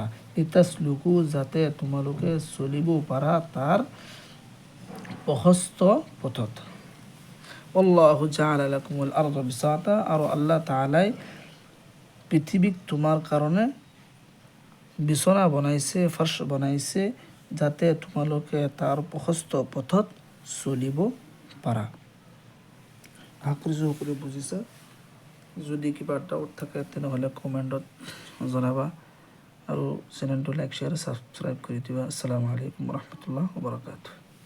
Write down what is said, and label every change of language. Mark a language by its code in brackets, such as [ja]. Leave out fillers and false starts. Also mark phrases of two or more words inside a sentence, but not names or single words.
[as] লিতাসলুকু, যাতে তোমালোকে চলিব পাৰা তাৰ প্ৰশস্ত পথত। [ar] الله جعل لكم الأرض بساطا, [as] আৰু আল্লাহ তাআলাই পৃথিৱীক তোমাৰ কাৰণে বিছনা বনাইছে, ফাৰ্শ বনাইছে, যাতে তোমালোকে তাৰ প্ৰশস্ত পথত চলিব পাৰা। আশা কৰিছোঁ সকলোৱে বুজিছা। যদি কিবা ডাউট থাকে তেনেহ'লে কমেণ্টত জনাবা, আৰু চেনেলটো [en] like share subscribe [as] কৰি দিবা। [ar] السلام عليكم ورحمة الله وبركاته.